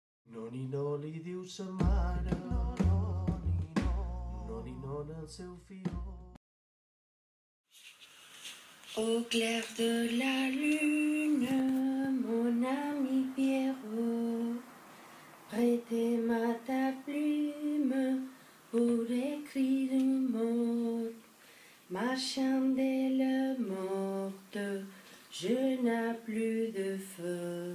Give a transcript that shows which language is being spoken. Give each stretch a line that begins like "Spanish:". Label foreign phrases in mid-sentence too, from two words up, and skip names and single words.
Catalan: Noni no li diu sa mare, noni non el seu fill.
French: Au clair de la lune, mon ami Pierrot, prêtez-moi ta plume pour écrire un mot. Ma chandelle morte, je n'ai plus de feu.